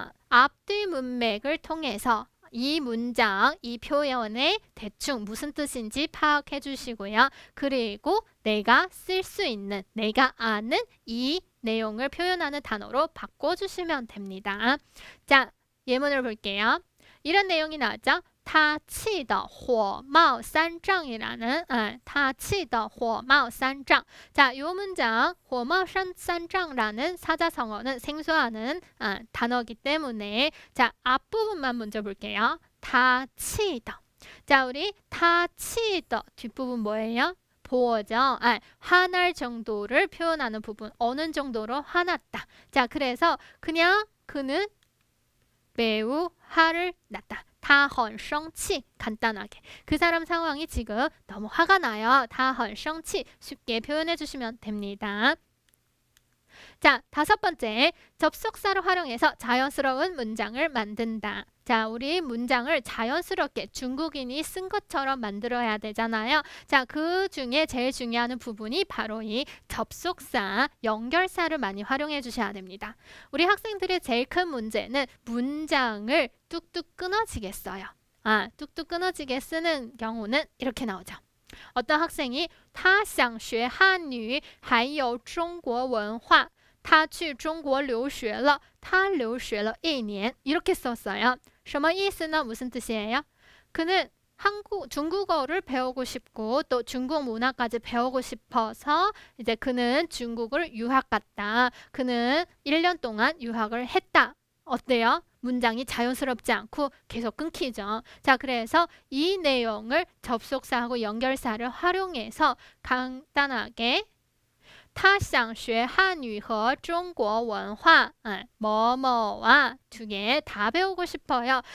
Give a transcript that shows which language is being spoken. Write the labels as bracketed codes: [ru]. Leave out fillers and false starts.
[ko] 앞뒤 문맥을 통해서 이 문장, 이 표현의 대충 무슨 뜻인지 파악해 주시고요. 그리고 내가 쓸 수 있는, 내가 아는 이 내용을 표현하는 단어로 바꿔주시면 됩니다. 자, 예문을 볼게요. 이런 내용이 나왔죠? [zh] 他气得火冒三丈이라는 他气得火冒三丈. [ko] 자, 이 문장 火冒三丈라는 사자성어는 생소하는 단어이기 때문에 자, 앞부분만 먼저 볼게요. [zh] 他气得. [ko] 자, 우리 [zh] 他气得 [ko] 뒷부분 뭐예요? 보어죠. 화날 정도를 표현하는 부분. 어느 정도로 화났다. 자, 그래서 그냥 그는 매우 화를 났다. [zh] 他很生气 [ko] 간단하게 그 사람 상황이 지금 너무 화가 나요. [zh] 他很生气 [ko] 쉽게 표현해 주시면 됩니다. 자, 5번째 접속사를 활용해서 자연스러운 문장을 만든다. 자, 우리 문장을 자연스럽게 중국인이 쓴 것처럼 만들어야 되잖아요. 자, 그 중에 제일 중요한 부분이 바로 이 접속사, 연결사를 많이 활용해 주셔야 됩니다. 우리 학생들의 제일 큰 문제는 문장을 뚝뚝 끊어지게 써요. 뚝뚝 끊어지게 쓰는 경우는 이렇게 나오죠. 어떤 학생이 [zh] 他想学汉语还有中国文化他去中国留学了他留学了1年 [ko] 이렇게 썼어요. [zh] 什么意思呢? [ko] 무슨 뜻이에요? 그는 중국어를 배우고 싶고 또 중국 문화까지 배우고 싶어서 이제 그는 중국을 유학 갔다. 그는 1년 동안 유학을 했다. 어때요? 문장이 자연스럽지 않고 계속 끊기죠. 자, 그래서 이 내용을 접속사하고 연결사를 활용해서 간단하게 [zh] 他想学汉语和中国文化 [ko] 뭐뭐와 2개 다 배우고 싶어요.